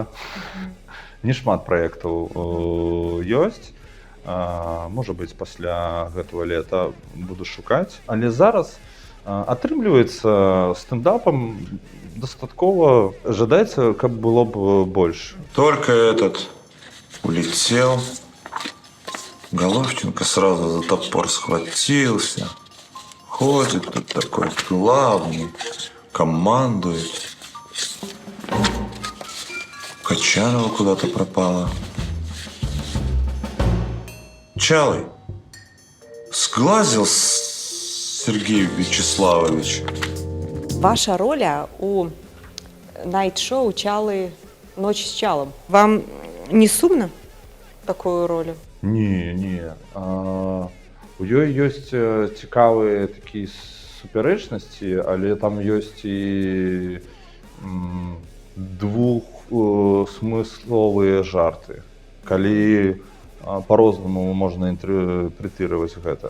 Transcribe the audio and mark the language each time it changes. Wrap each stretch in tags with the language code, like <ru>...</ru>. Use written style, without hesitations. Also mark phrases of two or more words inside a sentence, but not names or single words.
<be>Не шмат праектаў ёсць. Можа быць, пасля гэтага лета буду шукаць. Але зараз атрымліваецца стендапам дастаткова. Жадаецца, каб было б больш.</be> <ru>Только этот улетел, Головченко сразу за топор схватился. Ходит тут такой главный, командует. Качанова куда-то пропала. Чалый, сглазил Сергей Вячеславович.</ru> <be>Ваша роля у найт-шоу «Чалы. Ночь с Чалом». Вам не сумна такую ролю? Не. У ёй ёсць цікавыя такія супярэчнасці, але там ёсць і двухсмысловыя жарты, калі по-рознаму можна інтэрпрэтаваць гэта.</be>